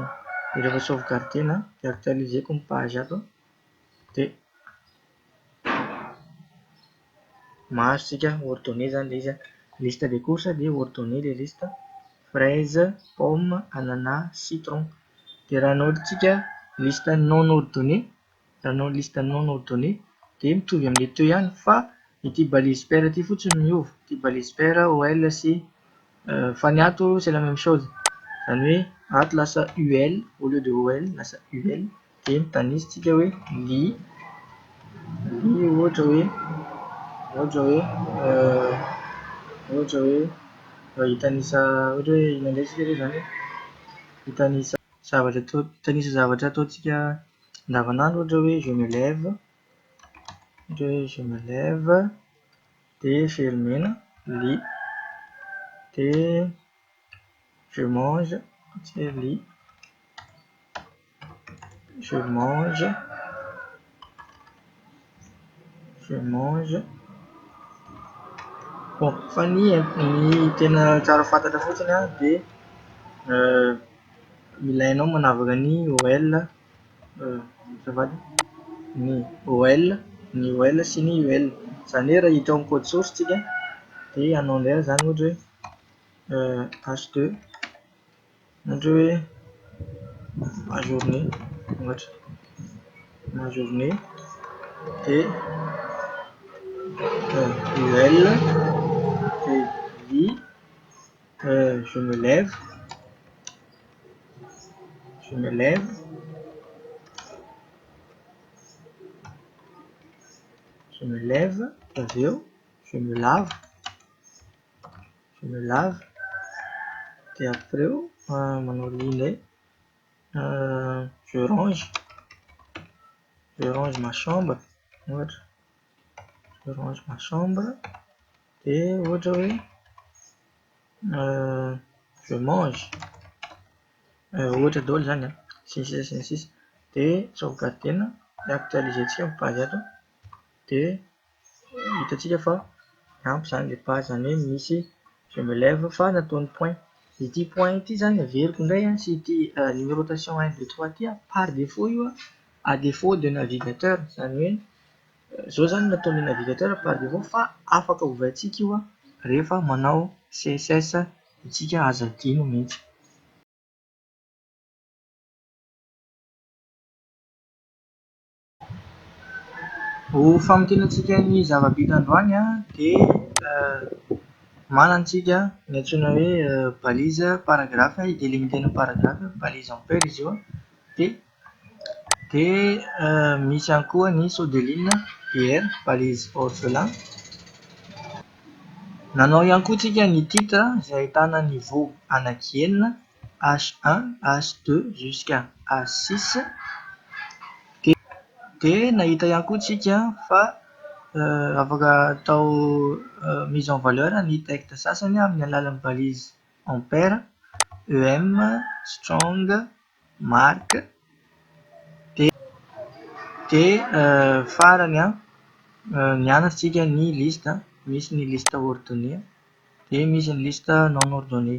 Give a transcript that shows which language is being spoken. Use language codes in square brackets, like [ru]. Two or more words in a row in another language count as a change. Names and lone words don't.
[mg] Dia rehefa sauvegardena dia actualiseko ny page ato dia mahazo tsika ordonnée zany ilay izy [fr] liste des courses [mg] dia ordonnée ilay [fr] liste fraise, pomme, ananas, citron. [mg] Dia raha anaotritsika [fr] liste non ordonnée [mg] dia mitovy amin'ilay teo ihany fa ity [fr] balise paire [mg] ity fotsiny miova, ity [fr] balise paire [mg] OL sy fa ny ato [fr] c'est la même chose [mg] zany hoe ato lasa UL [fr] au lieu de [mg] OL lasa UL dia mitanisitsika hoe ly, ohatra hoe hitanisa ohatra hoe inona indray isika hoe zany hitanisa zavatra ataontsika andavanandro ohatra hoe [fr] je me lève, [mg] dia fery-mena ly, dia [fr] je mange [mg] ly, [fr] je mange. [mg] Bon, fa ny tena tsara fantatra fotsiny dia ilainao manavaka ny OL azafady ny OL sy ny UL. Izany hoe raha hita eo amin'ny [fr] code source [mg] tsika dia anao indray zany ohatra hoe H2 ohatra hoe [fr] ma journée [mg] ohatra [fr] ma journée [mg] dia UL dia ly [fr] je me lève [mg] avy eo [fr] je me lave [mg] dia après eo manao ly indray [fr] je range ma chambre [mg] ohatra [fr] je range ma chambre [mg] dia ohatra hoe [fr] je mange [mg] ohatra daholo zany sy ny sisa dia sauvegarde-na dia actualiser-tsika amin'ny page ato dia hitantsika fa ampy zany ilay page, izany hoe misy [fr] je me lève [mg] fa nataony point. Ity point ity zany averiko indray sy ity numérotation 1 2 3 ity [fr] par défaut [mg] io [fr] à défaut de navigateur, [mg] izany hoe zao zany nataon'ny navigateur [fr] par défaut [mg] fa afaka ovaintsika io rehefa manao CSS itsika azo adino mihitsy. Ho famotenantsika ny zava-bita androany dia manantsika ny antsoina hoe [fr] balise paragraphe [mg] idélimiter-na paragraphe [fr] balise en paire [mg] izy io dia misy ihany koa ny [fr] saut de ligne BR balise orphelin. [mg] Nanao ihany koa tsika ny titre izay ahitana niveau anankienina H1 H2 jusqu'à H6 dia nahita ihany koa tsika fa afaka atao [fr] mise en valeur [mg] ny texte sasany amin'ny alalan'ny [fr] balise en paire [mg] EM, strong, mark dia farany nianaritsika ny liste, misy ny [fr] liste ordonnée [mg] dia misy ny [fr] liste non ordonnée.